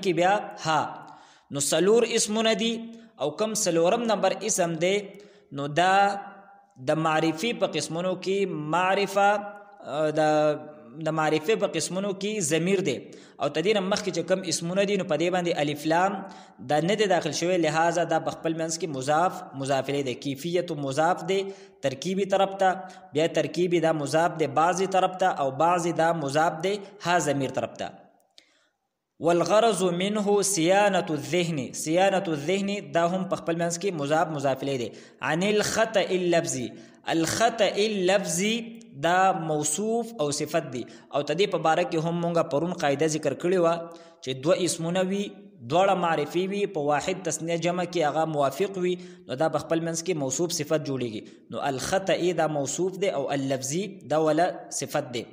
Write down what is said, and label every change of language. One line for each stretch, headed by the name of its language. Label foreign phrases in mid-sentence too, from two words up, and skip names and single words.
Pashto: کې بیا ها نو سلور اسمونه دي او کم سلورم نمبر اسم دی نو دا د معرفي په قسمونو کې معرفه د معرفه په قسمونو کې ضمیر دی او تدین مخکې چې کم اسمونه دي نو په دې باندې الف لام دا نه دی داخل شوی، لہذا دا په خپل منځ کې مضاف مضاف الیه دی. کیفیت مضاف دی ترکیبی طرف ته، بیا ترکیبی دا مضاف دی بعضی طرف ته او بعضی دا مضاف دی ها ضمیر طرف ته.
Arabic: والغرض منه صيانة الذهن، صيانة الذهن
Pashto: دا هم په خپل منځ کې مضاف مضاف الیه دی.
Arabic: عن الخطأ اللفظي، الخطأ اللفظي
Pashto: دا موصوف او صفت دی او تدې په باره کې هم مونږه پرون قاعده ذکر کړې وه چې دوه اسمونه وي دواړه معرفي وي په واحد تسنیه جمع کې هغه موافق وي نو دا په خپل منځ کې موصوف صفت جوړیږي. نو الخطأ دا موصوف دی او اللفظي دا ولا صفت دی.